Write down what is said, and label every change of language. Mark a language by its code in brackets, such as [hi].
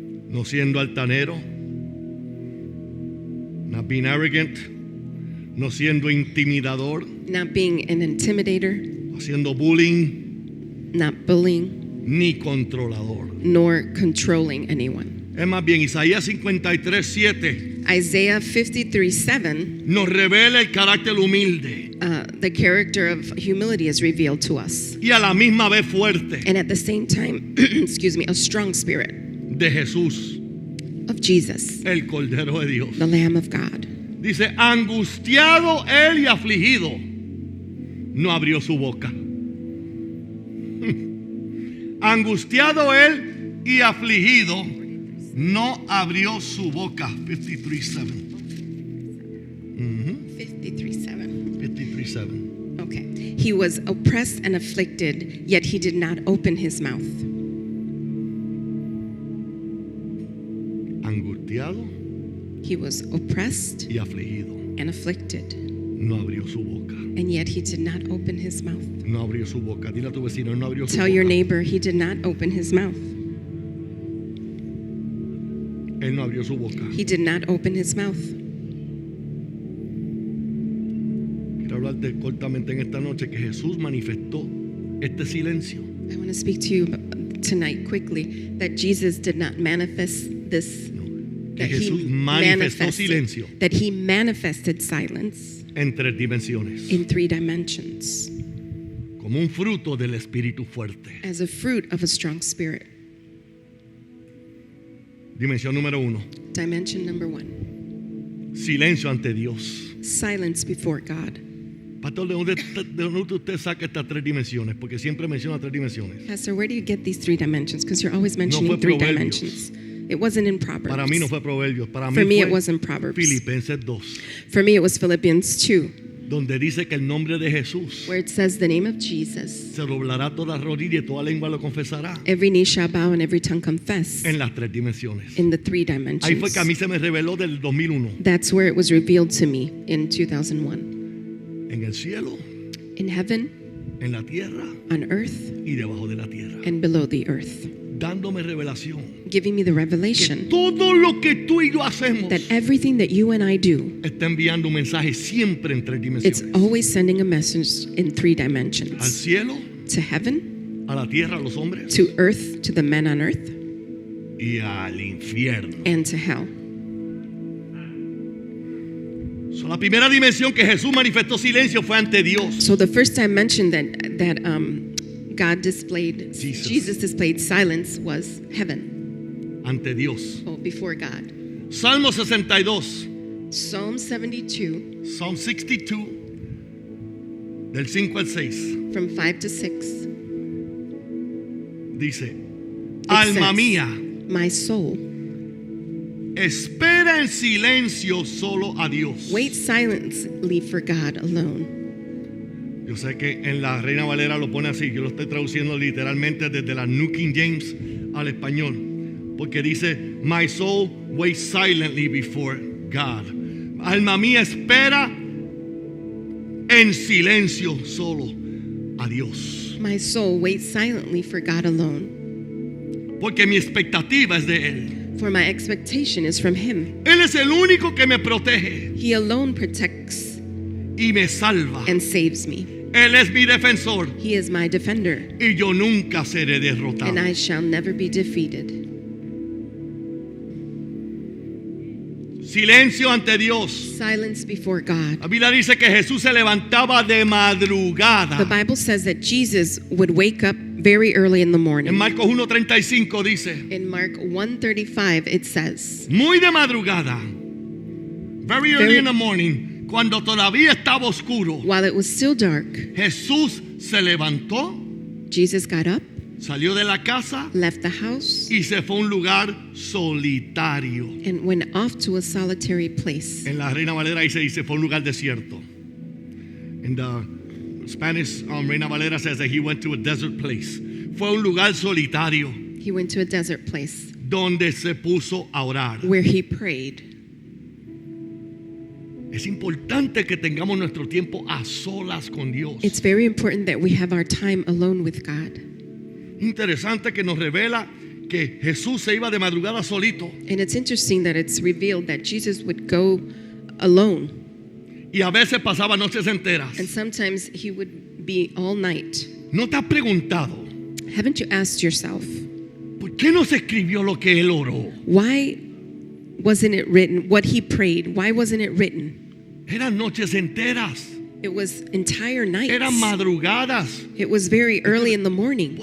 [es] no siendo altanero, [en] not being arrogant, [es] no siendo intimidador, [en] not being an intimidator, [es] no siendo bullying, [en] not bullying, [es] ni controlador. [en] nor controlling anyone. [es] Es más bien, Isaías 53:7 [en] Isaiah 53:7, [es] nos revela el carácter humilde [en] the character of humility is revealed to us. [es] y a la misma vez fuerte [en] And at the same time, excuse me, a strong spirit [es] de Jesús, [en] of Jesus, [es] el Cordero de Dios. [en] the Lamb of God. [es] Dice, angustiado él y afligido, no abrió su boca. Angustiado él y afligido, no abrió su boca. 53:7. 53:7. 53:7. [en] Okay. He was oppressed and afflicted, yet he did not open his mouth. [es] Angustiado [en] He was oppressed [es] y afligido, [en] and afflicted, [es] no abrió su boca. [en] and yet he did not open his mouth. [es] No abrió su boca. Dile a tu vecino, no abrió su [en] Tell your [es] boca. [en] neighbor he did not open his mouth. [es] Él no abrió su boca. [en] He did not open his mouth. [es] Quiero hablarte cortamente en esta noche que Jesús manifestó este silencio. [en] I want to speak to you tonight quickly that Jesus did not manifest this, [es] Que Jesús manifestó silencio [en] that he manifested silence [es] en 3 dimensiones, [en] in 3 dimensions [es] como un fruto del Espíritu fuerte. [en] as a fruit of a strong spirit. [es] Dimensión número 1, [en] Dimension number 1, [es] silencio ante Dios. [en] silence before God. [es] Pastor, ¿de dónde usted saca estas 3 dimensiones? Porque siempre menciona 3 dimensiones. [en] Pastor, where do you get these 3 dimensions? Because you're always [es] fue [en] mentioning 3 [es] Proverbios. [en] dimensions. It wasn't in Proverbs. [es] Para mí no fue Proverbios, para [en] For [es] mí [en] me, it [es] fue [en] wasn't Proverbs. [es] Filipenses 2, [en] For me, it was Philippians 2, [es] donde dice que el nombre de Jesús [en] where it says the name of Jesus. [es] se doblará toda rodilla y toda lengua lo confesará [en] Every knee shall bow and every tongue confess [es] en las 3 dimensiones. [en] in the 3 [es] Ahí fue que a [en] dimensions. [es] mí se me reveló del 2001. [en] That's where it was revealed to me in 2001. [es] En el cielo, [en] In heaven, [es] en la tierra [en] on earth, [es] y debajo de la tierra. [en] and below the earth, [es] Dándome revelación. [en] giving me the [es] Que [en] revelation [es] todo lo que tú y yo hacemos [en] that everything that you and I do, [es] está enviando un mensaje siempre en 3 [en] it's [es] dimensiones. [en] always sending a message in 3 [es] Al [en] dimensions. [es] cielo, [en] To heaven, [es] a la tierra, a los hombres [en] to earth, to the men on earth, [es] y al infierno. [en] and to hell. [es] So, la primera dimensión que Jesús manifestó silencio fue ante Dios. [en] So the first dimension that God displayed, Jesus. Jesus displayed silence was heaven, [es] Ante Dios. [en] before God. [es] Salmo 62, [en] Psalm 72, [es] Psalm 62, del 5 al 6, [en] from 5 to 6. [es] dice: Alma [en] says, [es] mía, [en] My soul, [es] espera en silencio solo a Dios. [en] wait silently for God alone. [es] Yo sé que en la Reina Valera lo pone así. Yo lo estoy traduciendo literalmente desde la New King James al español, porque dice: [en] My soul waits silently before God. [es] Alma mía, espera en silencio solo a Dios, [en] My soul, wait silently for God alone. [es] porque mi expectativa es de Él. [en] For my expectation is from him. [es] Él es el único que me protege [en] He alone protects [es] y me salva. [en] and saves me. [es] Él es mi defensor [en] He is my defender, [es] y yo nunca seré derrotado. [en] and I shall never be defeated. [es] Silencio ante Dios. [en] Silence before God. [es] La Biblia dice que Jesús se levantaba de madrugada. [en] The Bible says that Jesus would wake up very early in the [es] En [en] morning. [es] Marcos 1:35 dice, [en] In Mark 1:35 it says, [es] muy de madrugada, [en] very early Very- in the morning, [es] cuando todavía estaba oscuro, [en] while it was still dark, [es] Jesús se levantó, [en] Jesus got up, [es] salió de la casa [en] left the house, [es] y se fue a un lugar solitario. [en] and went off to a solitary place. [es] En la Reina Valera ahí se dice fue un lugar desierto. [en] In the Spanish, Reina Valera says that he went to a desert place. [es] Fue un lugar solitario [en] He went to a desert place [es] donde se puso a orar. [en] where he prayed. [es] Es importante que tengamos nuestro tiempo a solas con Dios. [en] It's very important that we have our time alone with God. [es] Interesante que nos revela que Jesús se iba de madrugada solito [en] And it's interesting that it's revealed that Jesus would go alone, [es] y a veces pasaba noches enteras. [en] and sometimes he would be all night. [es] ¿No te has preguntado [en] Haven't you asked yourself, [es] por qué no se escribió lo que él oró? [en] why wasn't it written? What he prayed, why wasn't it written? [es] Eran noches enteras, [en] It was entire nights. [es] eran madrugadas. [en] It was very early in the morning.